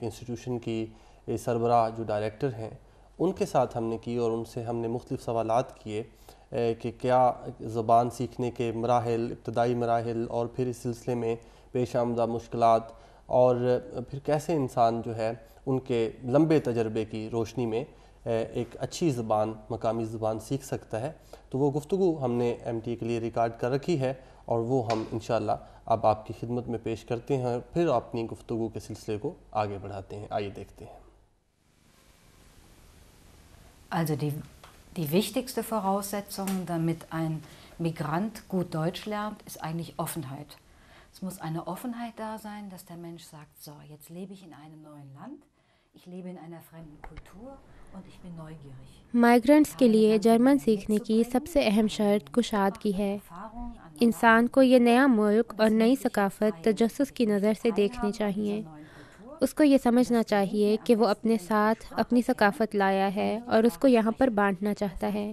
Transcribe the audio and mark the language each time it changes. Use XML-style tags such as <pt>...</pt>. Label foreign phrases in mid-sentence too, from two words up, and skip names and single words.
<ur>انسٹیٹیوشن کی سربراہ جو ڈائریکٹر ہیں ان کے ساتھ ہم نے کی، اور ان سے ہم نے مختلف سوالات کیے کہ کیا زبان سیکھنے کے مراحل، ابتدائی مراحل اور پھر اس سلسلے میں پیش آمدہ مشکلات، اور پھر کیسے انسان جو ہے ان کے لمبے تجربے کی روشنی میں ایک اچھی زبان، مقامی زبان سیکھ سکتا ہے۔ تو وہ گفتگو ہم نے MTA کے لیے ریکارڈ کر رکھی ہے، اور وہ ہم</ur> <ar>انشاءاللہ</ar> <ur>اب آپ کی خدمت میں پیش کرتے ہیں، پھر اپنی گفتگو کے سلسلے کو آگے بڑھاتے ہیں۔ آئیے دیکھتے ہیں۔</ur> <de>Also die wichtigste Voraussetzung, damit ein Migrant gut Deutsch lernt, ist eigentlich Offenheit. Es muss eine Offenheit da sein, dass der Mensch sagt, so, jetzt lebe ich in einem neuen Land, ich lebe in einer fremden Kultur</de> <ur>مائیگرنٹس کے لیے جرمن سیکھنے کی سب سے اہم شرط کشادگی ہے۔ انسان کو یہ نیا ملک اور نئی ثقافت تجسس کی نظر سے دیکھنی چاہیے۔ اس کو یہ سمجھنا چاہیے کہ وہ اپنے ساتھ اپنی ثقافت لایا ہے اور اس کو یہاں پر بانٹنا چاہتا ہے۔</ur>